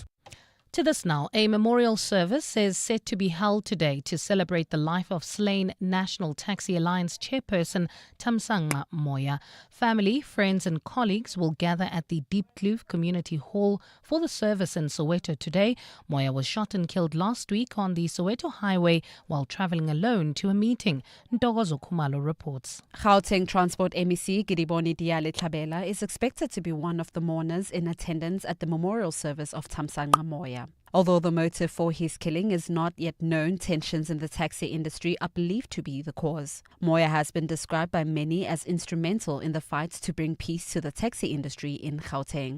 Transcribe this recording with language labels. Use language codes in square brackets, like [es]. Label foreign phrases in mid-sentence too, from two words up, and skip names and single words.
[en] To this now, a memorial service is set to be held today to celebrate the life of slain National Taxi Alliance chairperson Thamsanqa Moya. Family, friends and colleagues will gather at the Diepkloof Community Hall for the service in Soweto today. Moya was shot and killed last week on the Soweto highway while travelling alone to a meeting. Ntokozo Khumalo reports. Gauteng Transport MEC Gidiboni Diale Tlhabela is expected to be one of the mourners in attendance at the memorial service of Thamsanqa Moya. Although the motive for his killing is not yet known, tensions in the taxi industry are believed to be the cause. Moya has been described by many as instrumental in the fight to bring peace to the taxi industry in Gauteng.